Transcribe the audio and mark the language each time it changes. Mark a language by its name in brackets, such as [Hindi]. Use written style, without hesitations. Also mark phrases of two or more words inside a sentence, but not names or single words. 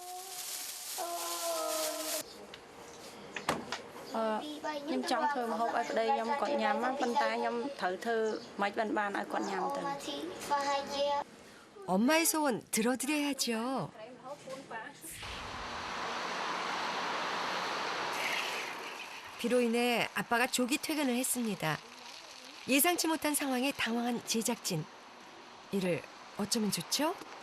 [Khmer] ខ្ញុំចង់ធ្វើម្ហូបឲ្យប្តីខ្ញុំគាត់ញ៉ាំប៉ុន្តែខ្ញុំត្រូវធ្វើមិនបានឲ្យគាត់ញ៉ាំទៅ [Korean] 엄마의 소원 들어드려야죠. 비로 인해 아빠가 조기 퇴근을 했습니다. 예상치 못한 상황에 당황한 제작진. 이를 어쩌면 좋죠?